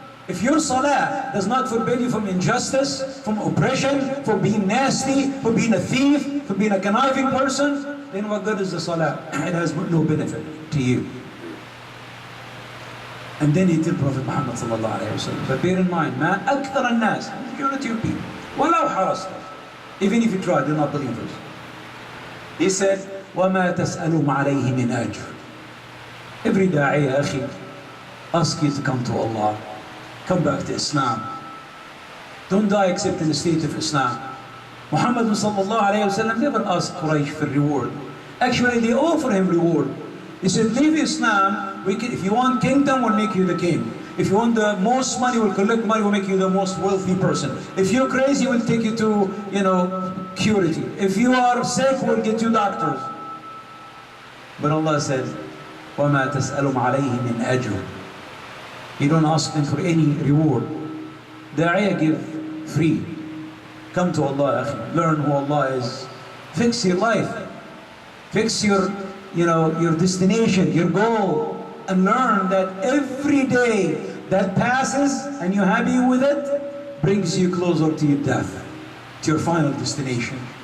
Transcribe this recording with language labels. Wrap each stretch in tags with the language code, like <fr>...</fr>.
<en>If your salah does not forbid you from injustice, from oppression, from being nasty, from being a thief, from being a conniving person, then what good is the salah? It has no benefit to you. And then he told Prophet Muhammad sallallahu alayhi wa sallam. But bear in mind,</en> <ar>مَا أَكْثَرَ النَّاسِ,</ar> <en>majority of people,</en> <ar>وَلَوْ حَرَصْتَ,</ar> <en>even if you try, they're not believers. He said,</en> <ar>وَمَا تَسْأَلُهُمْ عَلَيْهِ مِنْ أَجْرٍ.</ar> <en>Every da'i, akhi, ask you to come to Allah. Come back to Islam. Don't die except in the state of Islam. Muhammad sallallahu alayhi wa sallam never asked Quraysh for reward. Actually, they offer him reward. He said, leave Islam, if you want kingdom, we'll make you the king. If you want the most money, we'll collect money, we'll make you the most wealthy person. If you're crazy, we'll take you to, purity. If you are sick, we'll get you doctors. But Allah said,</en> <ar>وَمَا تَسْأَلُمْ عَلَيْهِ مِنْ أَجْرٍ.</ar> <en>You don't ask them for any reward. Da'iyah give free. Come to Allah, akhi. Learn who Allah is. Fix your life. Fix your destination, your goal. And learn that every day that passes and you're happy with it, brings you closer to your death, to your final destination.</en>